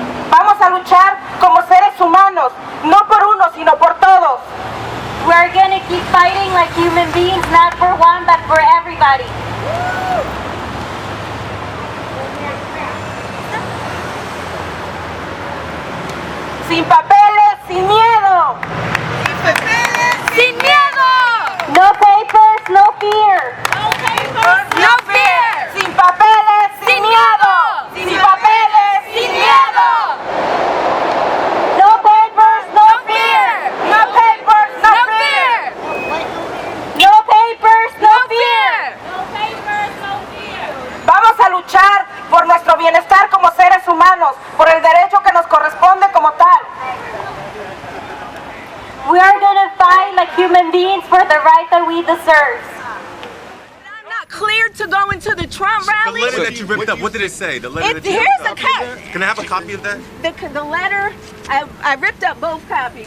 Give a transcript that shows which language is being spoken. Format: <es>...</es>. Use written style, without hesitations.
<es>Vamos a luchar como seres humanos, no por uno, sino por todos.</es> <en>We are going to keep fighting like human beings, not for one, but for everybody.</en> <es>Sin papeles, sin miedo. Sin papeles, sin miedo.</es> <en>No papers, no fear. No papers, no fear.</en> <es>Sin papeles, sin miedo. Sin papeles, sin miedo.</es> <en>No papers, no fear. No papers, no fear. No papers, no fear. No papers, no fear.</en> <es>Vamos a luchar por nuestro bienestar como seres humanos, por el derecho que nos corresponde como tal.</es> <en>We are going to fight like human beings for the right that we deserve. Cleared to go into the Trump rally. The letter that you ripped up, what did it say? The letter that you here's ripped a up. Can I have a copy of that? The letter, I ripped up both copies.</en>